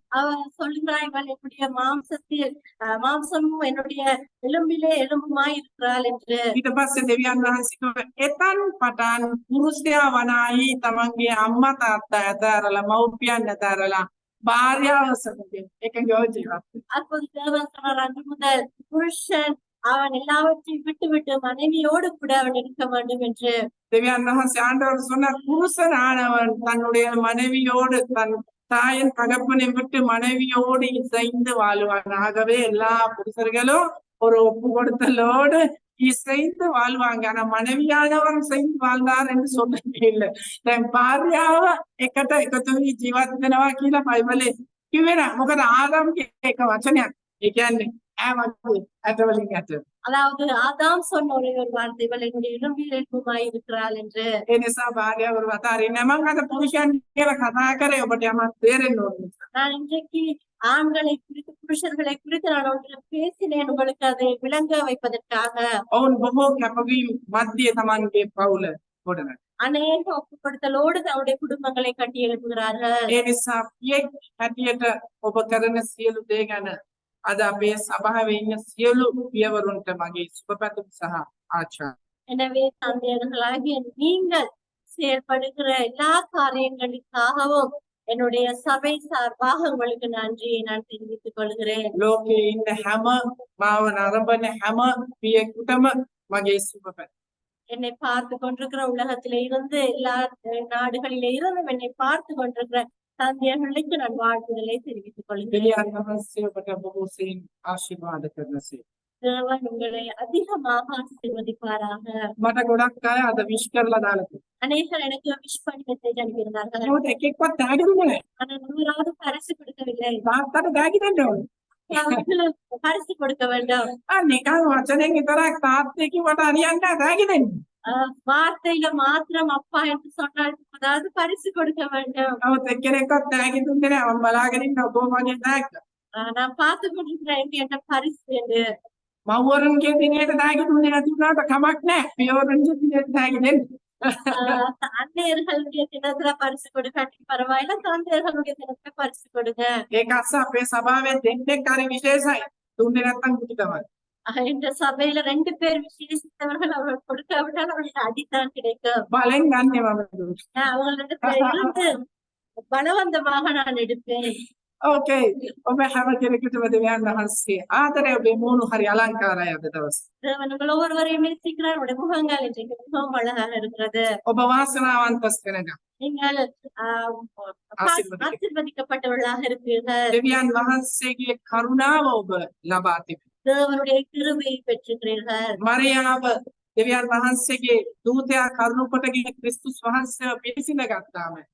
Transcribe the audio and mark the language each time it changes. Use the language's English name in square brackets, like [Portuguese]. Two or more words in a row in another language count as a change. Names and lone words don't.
[Tamil] அவர் சொல்கிறார், இவள் என்னுடைய மாம்சத்தில் மாம்சமும் என்னுடைய எலும்பிலே எலும்புமாய் இருக்கிறாள் என்று. [Sinhala] ඊට පස්සේ දෙවියන් වහන්සේ කිව්වා එතන් පටන් පුරුෂයා වනාහි තමන්ගේ අම්මා තාත්තා ඇතාරලා මව්පියන් ඇතාරලා භාර්යාව සමග එකඟව ජීවත් වෙන්න. [Tamil] அப்போது தேவன் சொன்னார், அன்று முதல் புருஷன் அவன் எல்லாவற்றையும் விட்டு மனைவியோடு கூட அவன் இருக்க வேண்டும் என்று. [Sinhala] දෙවියන් වහන්සේ [Tamil] ආண்டவர் சொன்னார் புருஷனானவன் தன்னுடைய மனைவியோடு தன் தாயின் தகப்பனை விட்டு மனைவியோடு இசைந்து வாழ்வான். ஆகவே எல்லா புருஷர்களும் ஒரு ஒப்பு கொடுத்தலோடு இசைந்து வாழ்வாங்க. ஆனா மனைவியானவன் இசைந்து வாழ்ந்தார் என்று சொல்லவே இல்லை. [Sinhala] දැන් භාර්යාව එකට එකතු වී ජීවත් වෙනවා කියලා බයිබලේ කිව්වේ නෑ. මොකද ආදම්ගේ එක වචනයක්. ඒ කියන්නේ ඈ වගේ ඇටවලින් ඇට. [Tamil] அதாவது ஆதாம் சொன்ன ஒரே ஒரு வார்த்தை, இவள் என்னுடைய எலும்பில் எலும்புமாய் இருக்கிறாள் என்று. [Sinhala] ඒ නිසා භාර්යාව අතාරින්නේ නැහැ. මම අද පුරුෂයන් කියලා කතා කරේ ඔබට යමක් තේරෙන්න ඕන නිසා. [Tamil] நான் இன்றைக்கு ஆண்களை குறித்து, புருஷர்களை குறித்து நான் ஒன்று பேசினேன், உங்களுக்கு அதை விளங்க வைப்பதற்காக. [Sinhala] ඔවුන් බොහෝ කැපවීම් මැදියේ තමන්ගේ පවුල ගොඩනගනවා. [Tamil] அநேக ஒப்புப்படுத்தலோடு தன்னுடைய குடும்பங்களை கட்டி எழுப்புகிறார்கள். [Sinhala] ඒ නිසා පියෙක් හැටියට ඔබ කරන සියලු දේ ගැන අද අපේ සභාවේ ඉන්න සියලු පියවරුන්ට මගේ සුබපැතුම් සහ ආචාර්ය. [Tamil] எனவே தந்தையர்களாகிய நீங்கள் செயல்படுகிற எல்லா காரியங்களுக்காகவும் என்னுடைய சபை சார்பாக உங்களுக்கு நன்றியை நான் தெரிவித்துக் கொள்கிறேன். [Sinhala] ලෝකයේ ඉන්න හැම මාව නරඹන හැම පියෙකුටම මගේ සුබපැතුම්. [Tamil] என்னை பார்த்து கொண்டிருக்கிற உலகத்திலே இருந்து, எல்லா நாடுகளிலே இருந்து என்னை பார்த்து கொண்டிருக்கிற தந்தையர்களுக்கு நான் வாழ்த்துதலை தெரிவித்துக் கொள்கிறேன். [Sinhala] දෙවියන් වහන්සේ ඔබට බොහෝසෙයින් ආශිර්වාද කරනසේ. [Tamil] தேவன் உங்களை அதிகமாக ஆசீர்வதிப்பாராக. [Sinhala] මට ගොඩක් අය අද විශ් කරලා දාලා තියෙනවා. [Tamil] அநேகர் எனக்கு விஷ் பண்ணி மெசேஜ் அனுப்பியிருந்தார்கள். [Sinhala] නමුත් එකෙක්වත් තෑගි දුන්නේ නැහැ. [Tamil] ஆனா நூறாவது பரிசு கொடுக்கவில்லை. [Sinhala] තාත්තට තෑගි දෙන්න ඕනේ. [Tamil] அவர்களுக்கு பரிசு கொடுக்க வேண்டும். [Sinhala] නිකන් වචනෙන් විතරක් තාත්තේ කිව්වට හරියන්නේ නැහැ තෑගි දෙන්න. [Tamil] வார்த்தையில மாத்திரம் அப்பா என்று சொன்னால் அதாவது பரிசு கொடுக்க வேண்டும். [Sinhala] නමුත් එක්කෙනෙක්වත් තෑගි දුන්නේ නැහැ. මම බලාගෙන ඉන්න ඔබ මගේ තෑග්ග. [Tamil] நான் பார்த்து கொண்டிருக்கிறேன் என்ற பரிசு என்று. [Sinhala] මව්වරුන්ගේ දිනේට තෑගි දුන්නේ නැති වුණාට කමක් නැහැ. පියවරුන්ගේ දිනේට තෑගි දෙන්න. [Tamil] அன்னையர்களுடைய தினத்துல பரிசு கொடுக்காட்டி பரவாயில்ல, தந்தையர்களுடைய தினத்துல பரிசு கொடுங்க. [Sinhala] ඒක අස්ස අපේ සභාවේ දෙන්නෙක් හරි විශේෂයි. දුන්නේ නැත්නම් කුටි තමයි. [Tamil] இந்த சபையில 2 பேர் விசேஷித்தவர்கள் அவர்கள் கொடுக்காவிட்டால் அவர்களுக்கு அடித்தான் கிடைக்கும். [Sinhala] බලෙන් ගන්නෙ මම. [Tamil] அவங்க 2 பேரிலிருந்து பலவந்தமாக நான் எடுப்பேன். [Sinhala] ඕකේ. ඔබ හැම කෙනෙකුටම දෙවියන් වහන්සේ ආදරය ඔබේ මූණු හරි අලංකාරයි අද දවසේ. [Tamil] தேவன் உங்கள் ஒவ்வொருவரையும் நேசிக்கிறார். உடைய முகங்கள் இன்றைக்கு மிகவும் அழகாக இருக்கிறது. [Sinhala] ඔබ වාසනාවන්ත කෙනෙක්. [Tamil] நீங்கள் ஆசீர்வதிக்கப்பட்டவர்களாக இருப்பீர்கள். [Sinhala] දෙවියන් වහන්සේගේ කරුණාව ඔබ ලබා තිබෙනවා. [Tamil] தேவனுடைய கிருபையை பெற்றுக்கிறீர்கள். [Sinhala] මරියාව දෙවියන් වහන්සේගේ දූතයා කරුණු කොටගෙන ක්‍රිස්තුස් වහන්සේව පිළිසිඳ ගත්තාම